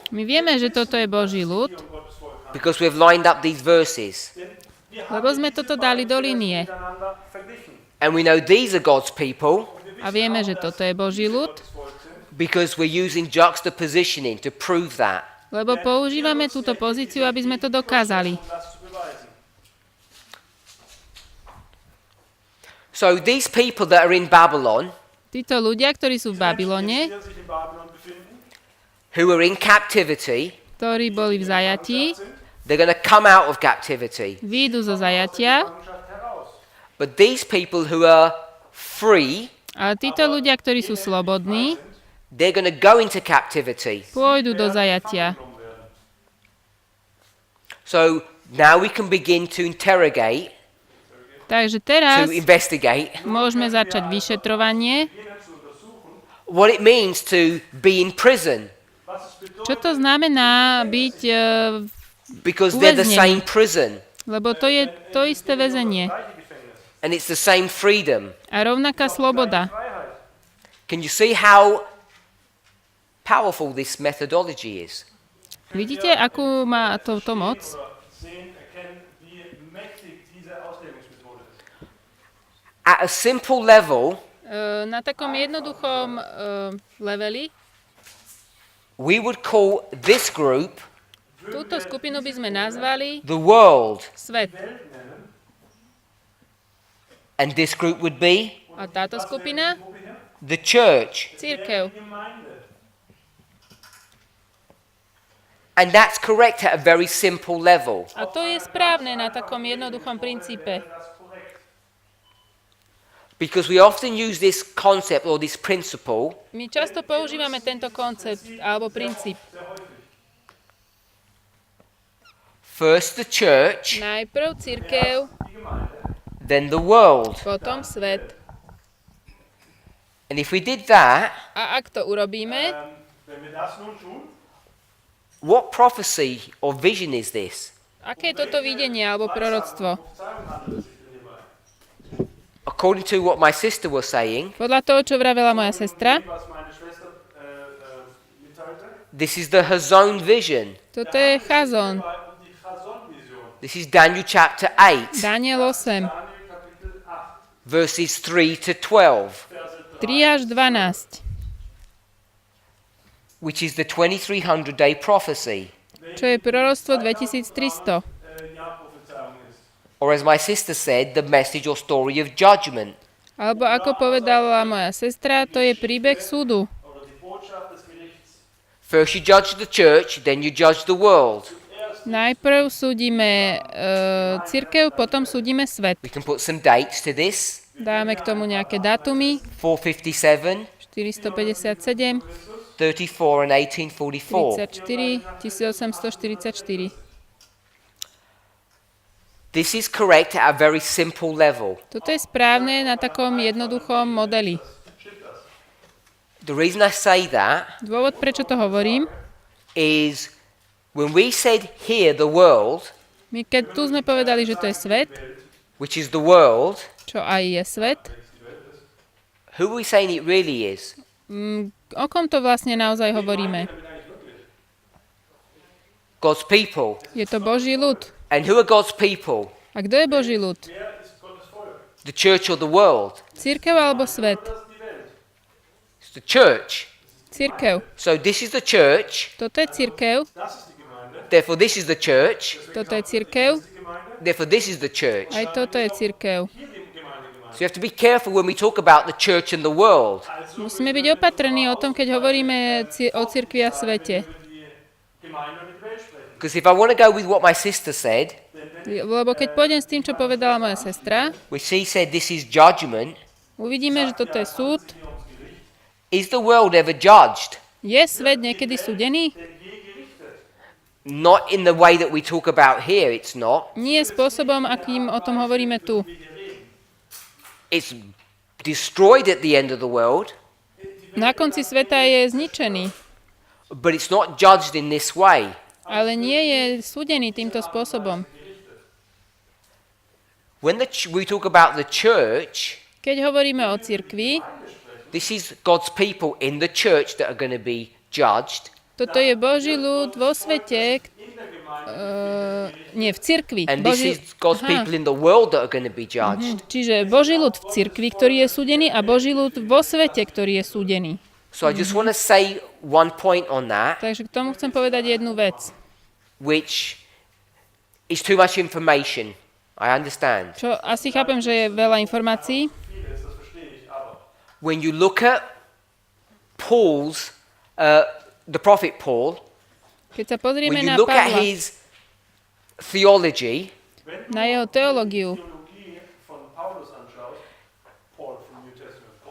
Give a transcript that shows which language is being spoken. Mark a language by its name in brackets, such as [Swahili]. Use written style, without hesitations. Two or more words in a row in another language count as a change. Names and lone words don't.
[Slovak] My vieme, že toto je Boží ľud, [English] because we've lined up these verses. [Slovak] lebo sme toto dali do línie. [German] Miteinander verglichen. [English] And we know these are God's people [Slovak] A vieme, že toto je Boží ľud, [English] because we're using juxtapositioning to prove that. [Slovak] lebo používame túto pozíciu, aby sme to dokázali. [German] Das zu beweisen. [English] So these people that are in Babylon, [Slovak] Títo ľudia, ktorí sú v Babylone, [German] Die sich in Babylon befinden, [English] who are in captivity, [Slovak] ktorí boli v zajatí, [English] they're going to come out of captivity. [Slovak] výjdu zo zajatia, [German] Gefangenschaft heraus. [English] But these people who are free, [Slovak] ale títo ľudia, ktorí sú slobodní, [English] they're going to go into captivity. [Slovak] pôjdu do zajatia. [English] So now we can begin to interrogate, [Slovak] Takže teraz [English] to investigate [Slovak] môžeme začať vyšetrovanie. [English] what it means to be in prison, [Slovak] Čo to znamená byť, [English] because they're the [Slovak] Uväznený. [English] same prison. [Slovak] lebo to je to isté väzenie. [English] And it's the same freedom. [Slovak] A rovnaká sloboda. [German] Freiheit. [English] Can you see how powerful this methodology is? [Slovak] Vidíte, akú má toto moc? [German] Sehen, erkennen, wie mächtig diese Auslegungsmethode ist. [English] At a simple level, [Slovak] Na takom jednoduchom leveli [English] we would call this group [Slovak] túto skupinu by sme nazvali [English] the world, [Slovak] svet. [English] and this group would be [Slovak] A táto skupina? [English] the church. [Slovak] Cirkev. [English] And that's correct at a very simple level. [Slovak] A to je správne na takom jednoduchom princípe. [English] Because we often use this concept or this principle [Slovak] My často používame tento koncept alebo princíp. [English] first the church, [Slovak] Najprv cirkev, [English] then the world. [Slovak] potom svet. [English] And if we did that, [Slovak] A ak to urobíme, [German] Wenn wir das nun tun, [English] what prophecy or vision is this? [Slovak] aké je toto videnie alebo proroctvo? [English] According to what my sister was saying, [Slovak] Podľa toho, čo vravela moja sestra, [German] was meine Schwester mitteilte, [English] this is the Hazon vision. [Slovak] toto je chazon. [German] war die Chazon-Vision. [English] This is Daniel chapter 8, [Slovak] Daniel 8, [German] Daniel Kapitel 8, [English] verses 3 to 12, [Slovak] 3 až 12, [English] which is the 2300-day prophecy. [Slovak] čo je proroctvo 2300. [German] Jahrprophezeiung ist. [English] Or as my sister said, the message or story of judgment. [Slovak] Alebo ako povedala moja sestra, to je príbeh súdu. [German] Oder die Botschaft des Gerichts. [English] First you judge the church, then you judge the world. [Slovak] Najprv súdime cirkev, potom súdime svet. [English] We can put some dates to this. [Slovak] Dáme k tomu nejaké dátumy. [English] 457, [Slovak] 457, [English] 34 and 1844. [Slovak] 34, 1844. [English] This is correct at a very simple level. [Slovak] Toto je správne na takom jednoduchom modeli. [English] The reason I say that [Slovak] Dôvod, prečo to hovorím, [English] is when we said here the world, [Slovak] my keď tu sme povedali, že to je svet, [English] which is the world, [Slovak] čo aj je svet, [English] who are we saying it really is? [Slovak] o kom to vlastne naozaj hovoríme? [English] God's people. [Slovak] Je to Boží ľud. [English] And who are God's people? [Slovak] A kto je Boží ľud? [English] The church or the world? [Slovak] Cirkev alebo svet? [English] It's the church. [Slovak] Cirkev. [English] So this is the church, [Slovak] Toto je cirkev, [English] therefore this is the church, [Slovak] toto je cirkev, [English] therefore this is the church. [Slovak] aj toto je cirkev. [English] So you have to be careful when we talk about the church and the world. [Slovak] Musíme byť opatrní o tom, keď hovoríme o cirkvi a svete. [English] Because if I want to go with what my sister said, [Slovak] Lebo keď pôjdem s tým, čo povedala moja sestra, [English] which she said this is judgment, [Slovak] uvidíme, že toto je súd. [English] is the world ever judged? [Slovak] Je svet niekedy súdený? [English] Not in the way that we talk about here, it's not. [Slovak] Nie spôsobom, akým o tom hovoríme tu. [English] It's destroyed at the end of the world, [Slovak] Na konci sveta je zničený, [English] but it's not judged in this way. [Slovak] ale nie je súdený týmto spôsobom. [English] When we talk about the church, [Slovak] Keď hovoríme o cirkvi, [English] this is God's people in the church that are going to be judged. [Slovak] toto je Boží ľud vo svete, nie v cirkvi. [English] And this is God's people in the world that are going to be judged. [Slovak] Čiže Boží ľud v cirkvi, ktorý je súdený, a Boží ľud vo svete, ktorý je súdený. [English] So I just want to say one point on that, [Slovak] Takže k tomu chcem povedať jednu vec, [English] which is too much information. I understand. [Slovak] čo asi chápem, že je veľa informácií. [English] When you look at Paul's, the prophet Paul, [Slovak] Keď sa pozrieme [English] when you [Slovak] na [English] look at [Slovak] Pavla, [English] his theology, [Slovak] na jeho teológiu, [German] Theologie von Paulus anschaust, Paul vom [English] New Testament,